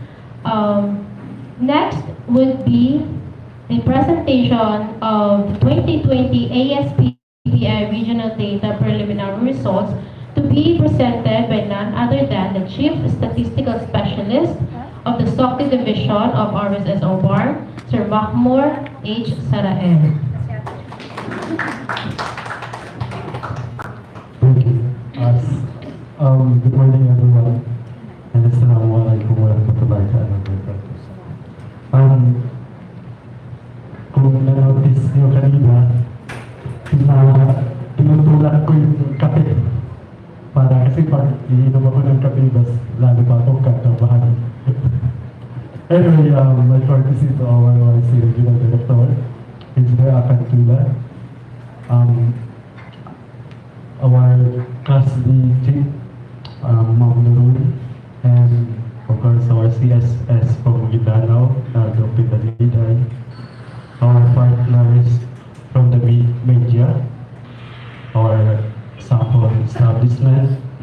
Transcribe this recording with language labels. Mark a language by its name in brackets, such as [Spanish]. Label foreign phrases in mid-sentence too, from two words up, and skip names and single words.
[English] Next would be the presentation of 2020 ASPBI Regional Data Preliminary Results to be presented by none other than the Chief Statistical Specialist of the SOCTI Division of RSSO BARMM, Sir Mahmur H. Sarael. Thank you. Good morning, everyone. And [Arabic] السلام عليكم ورحمة الله وبركاته. [Filipino] Kung na-notice nyo kanina, tinutulak ko yung kape. Kasi pag iinom ako ng kape, lalo pa akong kanta. [English] Anyway, my courtesy to our OIC Regional Director, Engr Akan D, our Class D Chief, Manor, and of course our CSS from Bilang, Naging, our partners from the media, our sample establishment,